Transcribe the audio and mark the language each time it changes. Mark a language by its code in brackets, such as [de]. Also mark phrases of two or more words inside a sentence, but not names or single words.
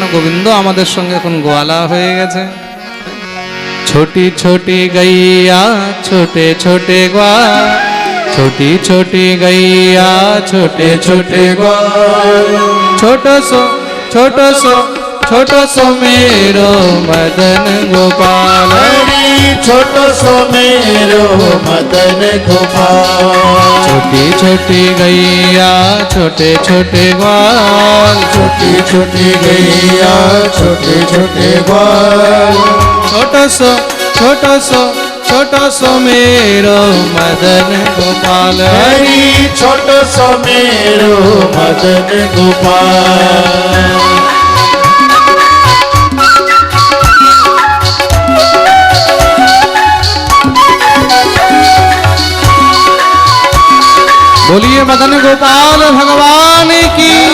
[bn] গোবিন্দ আমাদের সঙ্গে এখন গোয়ালা হয়ে গেছে। [hi] छोटी छोटी गैया छोटे छोटे ग्वाल, छोटी छोटी गैया छोटे छोटे ग्वाल, छोटो सो छोटो सो छोटो सो मेरो मदन गोपाल। छोटो सो मेरो मदन गोपाल। छोटी छोटी गैया छोटे छोटे ग्वाल, छोटी छोटी गैया छोटे छोटे ग्वाल, छोटो सो छोटो सो मेरो मदन गोपाल। हरि छोटो सो मेरो मदन गोपाल। बोलिए मदन गोपाल भगवान की।